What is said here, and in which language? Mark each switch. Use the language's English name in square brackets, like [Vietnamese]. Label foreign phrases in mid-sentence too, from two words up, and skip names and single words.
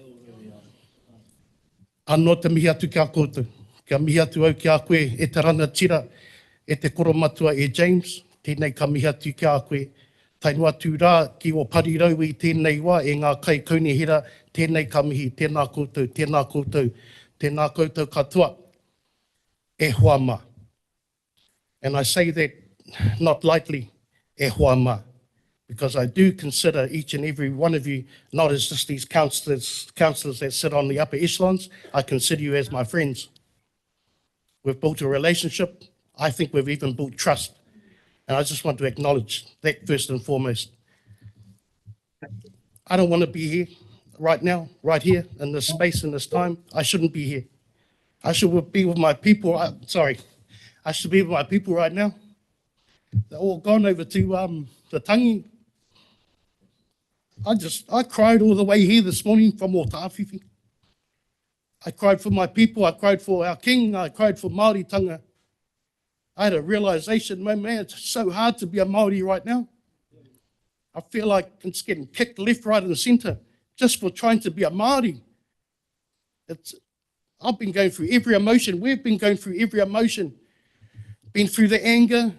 [Māori] Anō te mihi atu kia koutou, kia mihi atu au kia koe e te rangatira, e te koromatua e James, tēnei ka mihi atu kia koe. Tainua tū rā ki o parirau i tēnei wā e ngā kai kaunihira, tēnei ka mihi, tēnā koutou, tēnā koutou, tēnā koutou katoa, e hoa mā. [English] And I say that not lightly, [Māori] e hoa mā, [English] because I do consider each and every one of you not as just these councillors that sit on the upper echelons. I consider you as my friends. We've built a relationship. I think we've even built trust. And I just want to acknowledge that first and foremost. I don't want to be here right now, right here, in this space, in this time. I shouldn't be here. I should be with my people. I should be with my people right now. They're all gone over to the Tangi. I cried all the way here this morning from Otawhiwhi. I cried for my people. I cried for our king. I cried for Māori tanga. I had a realization, man, it's so hard to be a Māori right now. I feel like it's getting kicked left, right, and centre just for trying to be a Māori. I've been going through every emotion. We've been going through every emotion. Been through the anger.